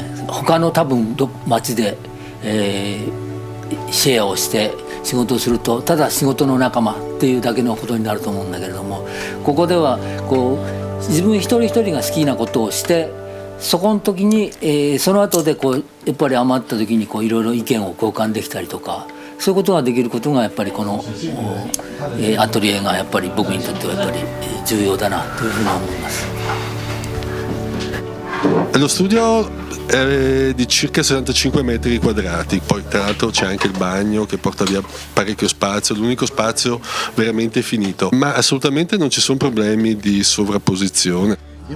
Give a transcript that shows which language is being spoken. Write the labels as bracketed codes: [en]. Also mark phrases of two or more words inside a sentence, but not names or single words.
[ja] 他の多分町で、シェアをして仕事をするとただ仕事の仲間っていうだけのことになると思うんだけれども、ここではこう自分一人一人が好きなことをして、そこの時に、その後でこうやっぱり余った時にこういろいろ意見を交換できたりとか、そういうことができることがやっぱりこの、アトリエがやっぱり僕にとってはやっぱり重要だなというふうに思います。 [it] Lo studio è di circa 65 metri quadrati, poi tra l'altro c'è anche il bagno che porta via parecchio spazio, l'unico spazio veramente finito, ma assolutamente non ci sono problemi di sovrapposizione. Io